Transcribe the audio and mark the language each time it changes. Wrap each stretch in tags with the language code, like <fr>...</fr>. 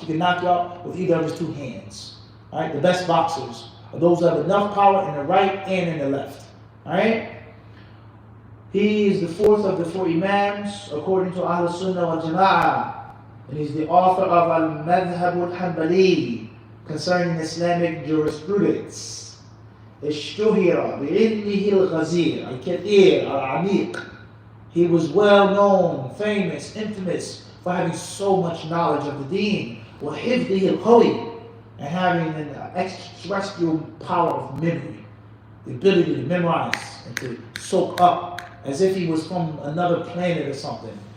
<en>You can knock you out with either of his two hands. Alright, the best boxers are those who have enough power in the right and in the left. Alright? He is the fourth of the four Imams according to Ahl Sunnah wal Jama'ah. And he's the author of Al-Madhhab al-Hanbali concerning Islamic jurisprudence.</en> <ar>اشتهر بعلمه الغزير الكثير العميق.</ar> <en>He was well known, famous, infamous for having so much knowledge of the deen.</en> <ar>وحفظه القوي.</ar> <en>And having an extraterrestrial power of memory, the ability to memorize and to soak up as if he was from another planet or something.</en>